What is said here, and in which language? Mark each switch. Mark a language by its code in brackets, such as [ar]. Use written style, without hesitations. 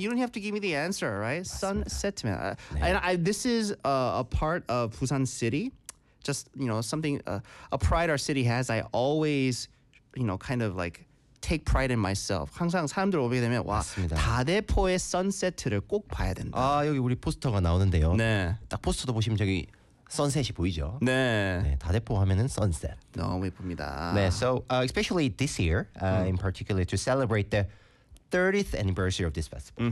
[en] You don't have to give me the answer, right? [ko] 맞습니다. Sunset. 네. [en] And I this is a part of Busan City. Just, you know, something a pride our city has. I always, you know, kind of like take pride in myself. [ko] 항상 사람들 오게 되면 와 맞습니다. 다대포의 선셋을 꼭 봐야 된다. 아, 여기 우리 포스터가 나오는데요. 네. 딱 포스터도 보시면 저기 선셋이 보이죠? 네. 네, 다대포 하면은 선셋. 너무 예쁩니다. [en] 네, so especially this year, in particular to celebrate the 30th anniversary of this festival.